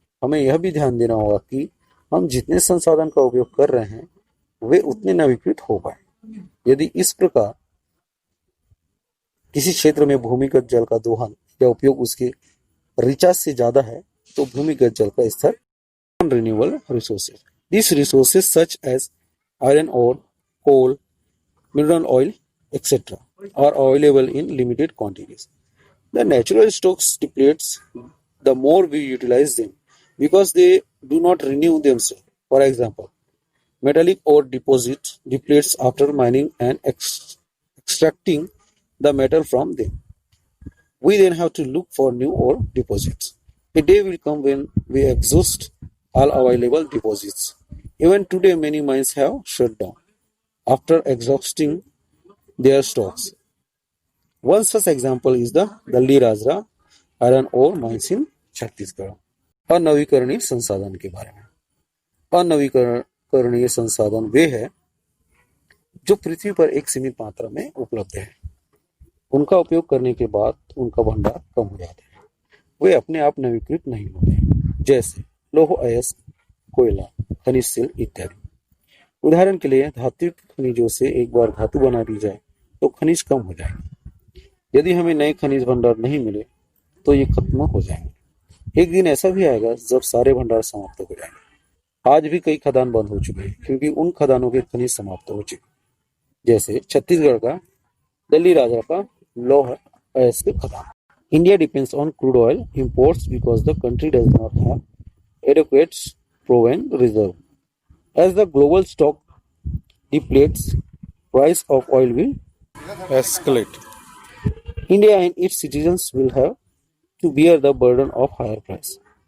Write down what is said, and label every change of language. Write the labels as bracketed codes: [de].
[hi] हमें यह भी ध्यान देना होगा कि हम जितने संसाधन का उपयोग कर रहे हैं वे उतने नवीकृत हो पाए। यदि इस प्रकार किसी क्षेत्र में भूमिगत जल का दोहन या उपयोग उसके रिचार्ज से ज्यादा है तो भूमिगत जल का स्तर [en] non-renewable resources. These resources such as iron ore, coal, mineral oil, etc. are available in limited quantities. The natural stocks depletes the more we utilize them because they do not renew themselves. For example, metallic ore deposit depletes after mining and extracting the metal from them. We then have to look for new ore deposits. A day will come when we exhaust all available deposits. Even today, many mines have shut down after exhausting their stocks. One such example is the Dalli Rajra iron ore mines in Chhattisgarh. [hi] अनवीकरणीय संसाधन के बारे में. अनवीकरणीय संसाधन वे है जो पृथ्वी पर एक सीमित मात्रा में उपलब्ध है. उनका उपयोग करने के बाद उनका भंडार कम हो जाता है. वे अपने आप नवीकृत नहीं होते, जैसे लौह अयस्क, कोयला, खनिज तेल इत्यादि. उदाहरण के लिए धात्विक खनिजों से एक बार धातु बना दी जाए तो खनिज कम हो जाएंगे. यदि हमें नए खनिज भंडार नहीं मिले तो ये खत्म हो जाएंगे. एक दिन ऐसा भी आएगा जब सारे भंडार समाप्त हो जाएंगे. आज भी कई खदान बंद हो चुके हैं क्योंकि उन खदानों के खनिज समाप्त हो चुके, जैसे छत्तीसगढ़ का दल्ली राजा का लौह अयस्क खदान. [en] India depends on crude oil imports because the country does not have adequate proven reserve. As the global stock depletes, price of oil will escalate. India and its citizens will have to bear the burden of higher price.